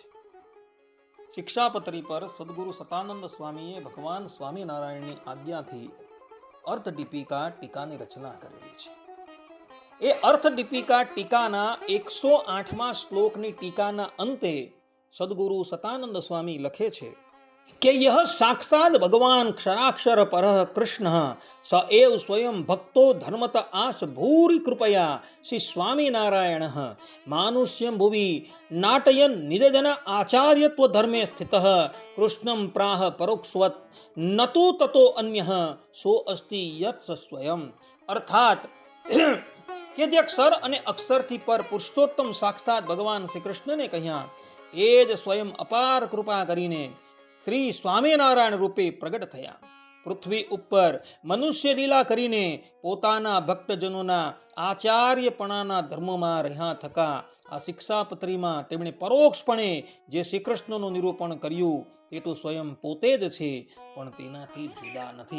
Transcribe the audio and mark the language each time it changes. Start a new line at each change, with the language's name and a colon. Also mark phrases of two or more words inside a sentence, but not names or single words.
Gujarati: શિક્ષાપત્રી પર સદગુરુ સતાનંદ સ્વામીએ ભગવાન સ્વામિનારાયણની આજ્ઞાથી અર્થ દીપિકા ટીકાની રચના કરેલી છે. એ અર્થ દીપિકા ટીકાના 108મા શ્લોકની ટીકાના અંતે સદગુરુ સતાનંદ સ્વામી લખે છે કે
Sanskrit: यह साक्षात भगवान क्षराक्षर परः कृष्ण स एव स्वयं भक्तो धर्मत आश भूरि कृपया श्री स्वामी नारायण मानुष्यं भुवि नाटयन निजजन आचार्यत्व धर्मे स्थितः कृष्णं प्राह परोक्षवत् न तो ततो अन्यः सो अस्ति यत् स्वयं.
Gujarati: अर्थात કે જે અક્ષર અને અક્ષરથી પર પુરુષોત્તમ સાક્ષાત ભગવાન શ્રી કૃષ્ણને કહ્યા એ જ સ્વયં અપાર કૃપા કરીને શ્રી સ્વામિનારાયણ રૂપે પ્રગટ થયા. પૃથ્વી ઉપર મનુષ્ય લીલા કરીને પોતાના ભક્તજનોના આચાર્યપણાના ધર્મમાં રહ્યા થકા આ શિક્ષાપત્રીમાં તેમણે પરોક્ષપણે જે શ્રી કૃષ્ણનું નિરૂપણ કર્યું તે તો સ્વયં પોતે જ છે પણ તેનાથી જુદા નથી.